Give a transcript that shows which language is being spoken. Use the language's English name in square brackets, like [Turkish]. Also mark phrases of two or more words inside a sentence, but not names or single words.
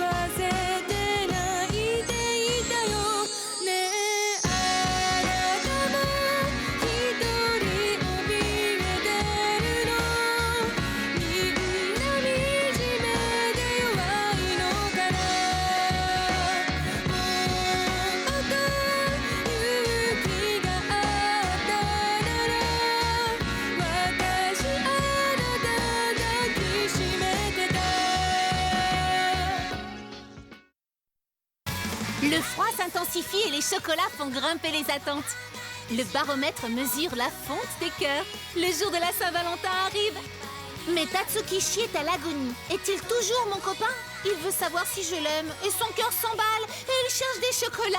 [Japanese] せて泣いていたよねえあなたも一人怯えてるのみんな惨めで弱いのかなもっと勇気があったなら私あなた抱きしめてた [French] Le froid s'intensifie et les chocolats font grimper les attentes. Le baromètre mesure la fonte des cœurs. Le jour de la Saint-Valentin arrive. Mais Tatsukishi est à l'agonie. Est-il toujours mon copain? Il veut savoir si je l'aime et son cœur s'emballe et il cherche des chocolats.